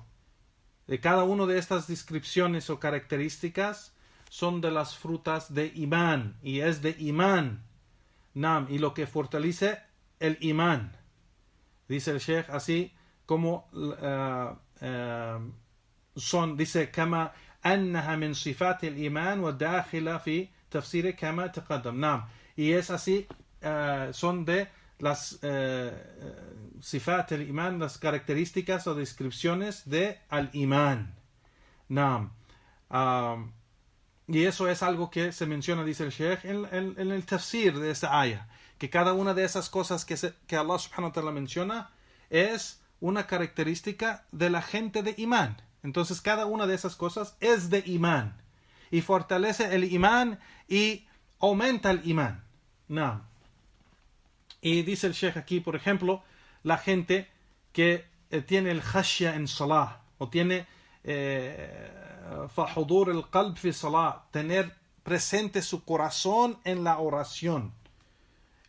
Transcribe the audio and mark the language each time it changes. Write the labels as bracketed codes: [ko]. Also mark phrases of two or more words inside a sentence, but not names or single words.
[es] De cada una de estas descripciones o características son de las frutas de imán, y es de imán. Naam, y lo que fortalece el imán. Dice el Sheikh así como dice: [ar] كما أنها من صفات الإيمان والداخلة في تفسير كما تقدم. [es] Naam, y es así, son de las [ar] صفات الإيمان, [es] las características o descripciones de al imán. Naam. Y eso es algo que se menciona, dice el Sheikh, en el tafsir de esta aya, que cada una de esas cosas que [ar] الله سبحانه وتعالى [es] menciona es una característica de la gente de imán. Entonces cada una de esas cosas es de imán y fortalece el imán y aumenta el imán. Naam. Y dice el Sheikh aquí, por ejemplo, la gente que tiene el khashya en salah, o tiene [ar] فحضور القلب في الصلاة, [es] tener presente su corazón en la oración.